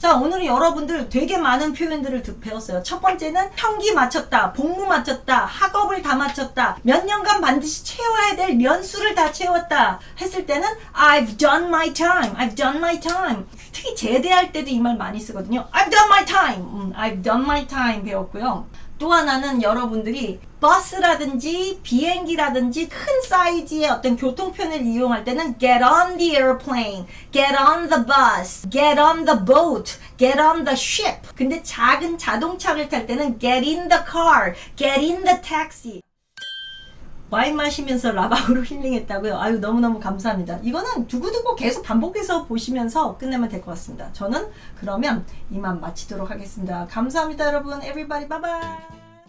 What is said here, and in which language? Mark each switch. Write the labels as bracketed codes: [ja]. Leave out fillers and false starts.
[ko] 자, 오늘은 여러분들 되게 많은 표현들을 배웠어요. 첫 번째는 평기 맞췄다, 복무 맞췄다, 학업을 다 맞췄다, 몇 년간 반드시 채워야 될 연수를 다 채웠다 했을 때는 [en] I've done my time, I've done my time. [ko] 특히 제대할 때도 이 말 많이 쓰거든요. [en] I've done my time, I've done my time [ko] 배웠고요. 또 하나는 여러분들이 버스라든지 비행기라든지 큰 사이즈의 어떤 교통편을 이용할 때는 [en] get on the airplane, get on the bus, get on the boat, get on the ship. [ko] 근데 작은 자동차를 탈 때는 [en] get in the car, get in the taxi. [ko] 와인 마시면서 라방으로 힐링했다고요? 아유, 너무너무 감사합니다. 이거는 두고두고 계속 반복해서 보시면서 끝내면 될 것 같습니다. 저는 그러면 이만 마치도록 하겠습니다. 감사합니다, 여러분. [en] Everybody, bye bye.